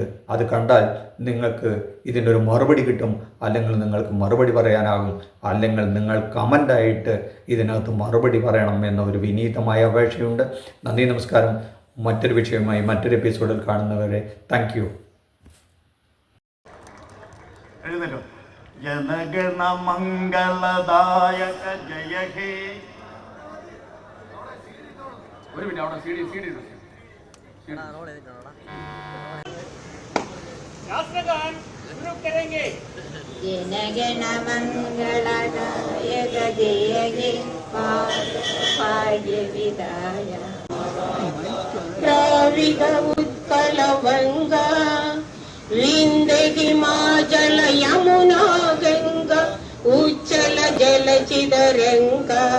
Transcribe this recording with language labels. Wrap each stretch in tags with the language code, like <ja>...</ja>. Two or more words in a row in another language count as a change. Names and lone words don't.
<ml>അത് കണ്ടാൽ നിങ്ങൾക്ക് ഇതിനൊരു മറുപടി കിട്ടും, അല്ലെങ്കിൽ നിങ്ങൾക്ക് മറുപടി പറയാനാകും, അല്ലെങ്കിൽ നിങ്ങൾ കമൻ്റായിട്ട് ഇതിനകത്ത് മറുപടി പറയണം എന്ന ഒരു വിനീതമായ അപേക്ഷയുണ്ട്. നന്ദി, നമസ്കാരം. മറ്റൊരു വിഷയവുമായി മറ്റൊരു എപ്പിസോഡിൽ കാണുന്നവരെ</ml> <en>thank you.</en> <bn>জনগণ মঙ্গলদায়ক জয় হে.</bn> <ml>ഒരു മിനിറ്റ്, അവിടെ</ml> <hi>CD राष्ट्रगान शुरू करेंगे.</hi> <bn>জনগণ মঙ্গলদায়ক জয় হে ভাগ্য বিদায়ক দ্রবিড় উৎকল গঙ্গা বিন্ধ্য হিমাচল যমুনা গঙ্গা উচ্চল জল চিদরঙ্গা.</bn>